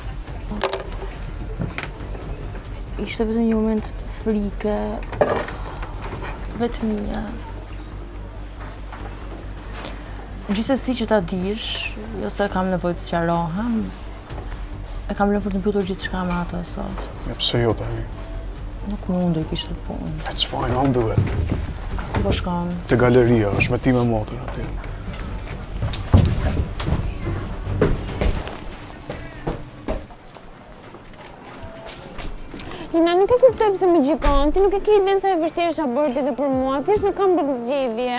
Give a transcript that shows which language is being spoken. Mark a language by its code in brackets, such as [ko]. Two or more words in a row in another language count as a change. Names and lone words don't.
[sq] Ishte vetëm një moment frike, vetmia. Gjithsesi që ta dish, jo se kam nevojë të sqarohem, e kam lënë për të mbytur gjithçka me atë sot. Pse jo tani? Nuk mund të kishte punë. [en] It's fine, I'll do it. [sq] Ku po shkon? Te galeria, është me ti me motor aty. Lina, nuk e kuptoj pse më gjikon, ti nuk e ke idenë sa e vështirë është aborti dhe për mua, thjesht nuk kam rrugë zgjedhje.